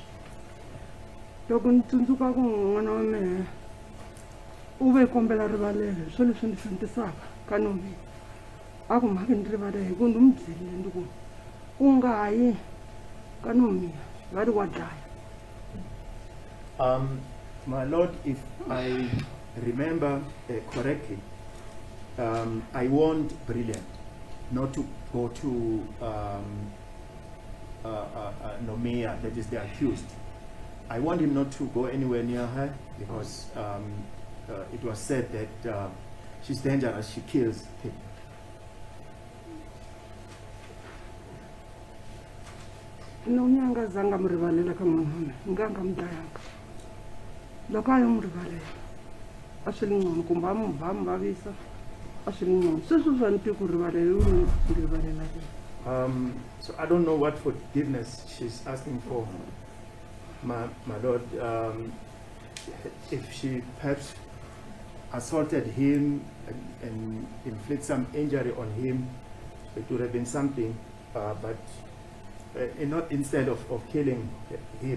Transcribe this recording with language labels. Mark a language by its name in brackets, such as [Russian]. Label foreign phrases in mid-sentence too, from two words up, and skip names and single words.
[Tsonga] Loko ni tsundzuka ku n'wana wa mehe u ve kombela rivalelo hi swo leswi ndzi swi endlisaka ka Nomia, a ku mhaka ni rivalela hi ku ndi n'wi byerile ndi ku u nga ha yi ka Nomia va ri wa dlaya. [English] My Lord, if I remember correctly, I warned Brilliant not to go to Nomia, that is the accused. I want him not to go anywhere near her because it was said that she's dangerous, she kills people. [Tsonga] Nomia nga zanga mi rivalela ka n'wana wa mehe, nga mi dlayanga. Loko a yo mi rivalela a swi li ngcono kumbe a mi ba mi vavisa a swi li ngcono. Sweswo swa ni twi ku rivalela u ni rivalela yena. [English] So I don't know what forgiveness she's asking for. My Lord, if she perhaps assaulted him and inflict some injury on him, it would have been something, but not instead of killing him.